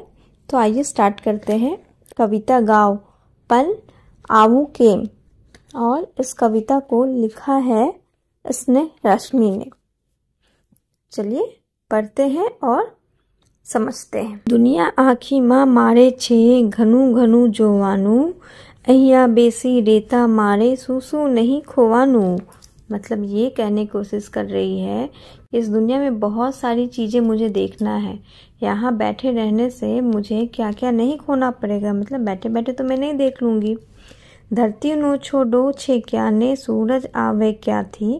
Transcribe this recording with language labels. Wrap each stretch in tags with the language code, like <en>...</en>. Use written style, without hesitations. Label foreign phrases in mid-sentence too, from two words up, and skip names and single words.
<hi>तो आइए स्टार्ट करते हैं। कविता गाओ पन आवू केम, और इस कविता को लिखा है इसने रश्मि ने। चलिए पढ़ते हैं और समझते हैं।</hi> <gu>દુનિયા આખી માં મારે છે ઘણું ઘણું જોવાનું, અહીંયા બેસી રહેતા મારે શું શું નહીં ખોવાનું।</gu> <hi>मतलब ये कहने की कोशिश कर रही है, इस दुनिया में बहुत सारी चीजें मुझे देखना है। यहाँ बैठे रहने से मुझे क्या क्या नहीं खोना पड़ेगा। मतलब बैठे बैठे तो मैं नहीं देख लूंगी।</hi> <gu>ધરતી નો છેડો છે ક્યાં ને, સૂરજ આવે ક્યાં થી।</gu>